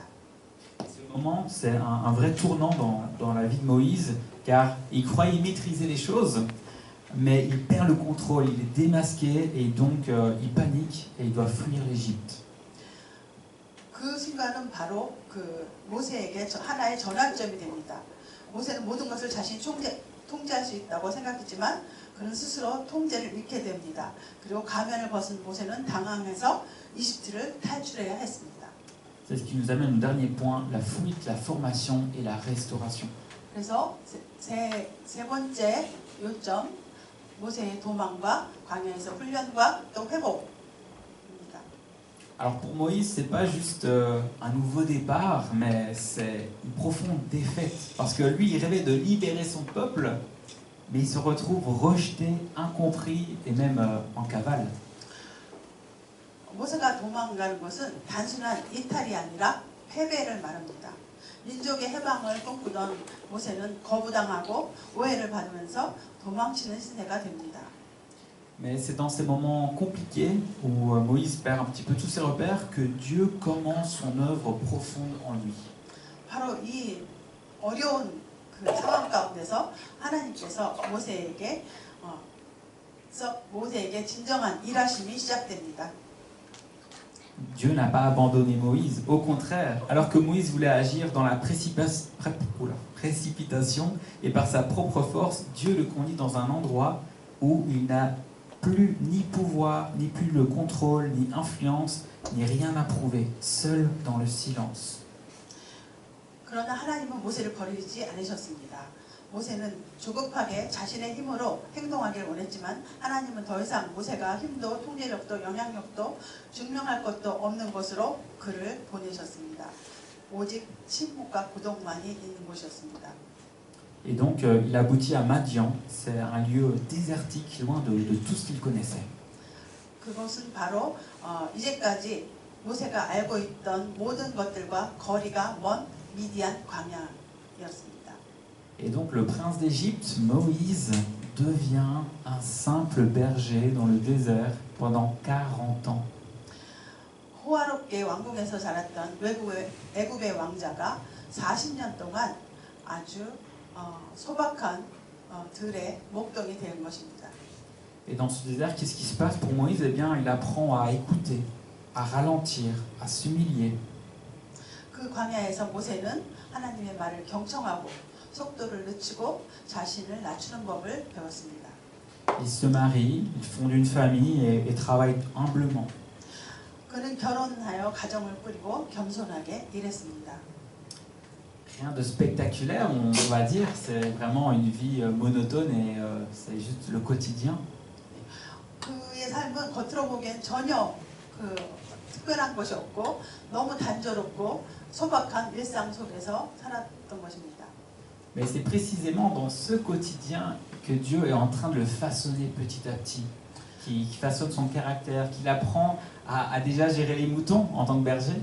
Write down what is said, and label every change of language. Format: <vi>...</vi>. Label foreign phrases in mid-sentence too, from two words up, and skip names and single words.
<fr>Ce moment, c'est un vrai tournant dans la vie de Moïse, car il croyait maîtriser les choses, mais il perd le contrôle, il est démasqué et donc il panique et il doit fuir l'Égypte.</fr> <ko>그 순간은 바로 모세에게 하나의 전환점이 됩니다. 모세는 모든 것을 자신이 통제할 수 있다고 생각했지만 그는 스스로 통제를 잃게 됩니다. 그리고 가면을 벗은 모세는 당황해서 이집트를 탈출해야 했습니다.</ko> <fr>C'est ce qui nous amène au dernier point, la fuite, la formation et la restauration.</fr> <ko>그래서 세 번째 요점, 모세의 도망과 광야에서 훈련과 또 회복입니다.</ko> <fr>Alors pour Moïse, c'est pas juste un nouveau départ, mais c'est une profonde défaite. Parce que lui, il rêvait de libérer son peuple, mais il se retrouve rejeté, incompris et même en cavale.</fr> <ko>모세가 도망가는 것은 단순한 이탈이 아니라 패배를 말합니다. 민족의 해방을 꿈꾸던 모세는 거부당하고 오해를 받으면서 도망치는 시대가 됩니다.</ko> <fr>Mais c'est dans ces moments compliqués où Moïse perd un petit peu tous ses repères que Dieu commence son œuvre profonde en lui.</fr> <ko>바로 이 어려운 그 상황 가운데서 하나님께서 모세에게 진정한 일하심이 시작됩니다.</ko> <fr>Dieu n'a pas abandonné Moïse, au contraire, alors que Moïse voulait agir dans la précipitation et par sa propre force, Dieu le conduit dans un endroit où il n'a plus ni pouvoir, ni plus le contrôle, ni influence, ni rien à prouver, seul dans le silence.</fr> <ko>그러나 하나님은 모세를 버리지 않으셨습니다. 모세는 조급하게 자신의 힘으로 행동하길 원했지만 하나님은 더 이상 모세가 힘도 통제력도 영향력도 증명할 것도 없는 곳으로 그를 보내셨습니다. 오직 침묵과 고독만이 있는 곳이었습니다.</ko> <fr>Et donc il aboutit à Madian, c'est un lieu désertique, loin de tout ce qu'il connaissait.</fr> <ko>그것은 바로 이제까지 모세가 알고 있던 모든 것들과 거리가 먼 미디안 광야였습니다.</ko> <fr>Et donc le prince d'Égypte, Moïse, devient un simple berger dans le désert pendant 40 ans.</fr> <ko>호화롭게 왕궁에서 자랐던 애굽의 왕자가 40년 동안 아주 소박한 들의 목동이 된 것입니다.</ko> <fr>Et dans ce désert, qu'est-ce qui se passe pour Moïse? Eh bien, il apprend à écouter, à ralentir, à s'humilier.</fr> <ko>그 광야에서 모세는 하나님의 말을 경청하고 속도를 늦추고 자신을 낮추는 법을 배웠습니다.</ko> <fr>Il se marie, il fonde une famille et travaille humblement.</fr> <ko>그는 결혼하여 가정을 꾸리고 겸손하게 일했습니다.</ko> <fr>Rien de spectaculaire, on va dire, c'est vraiment une vie monotone et c'est juste le quotidien.</fr> <ko>그의 삶은 겉으로 보기엔 전혀 특별한 것이 없고 너무 단조롭고 소박한 일상 속에서 살았던 것입니다.</ko> <fr>Mais c'est précisément dans ce quotidien que Dieu est en train de le façonner petit à petit, qui façonne son caractère, qu'il apprend à déjà gérer les moutons en tant que berger.</fr>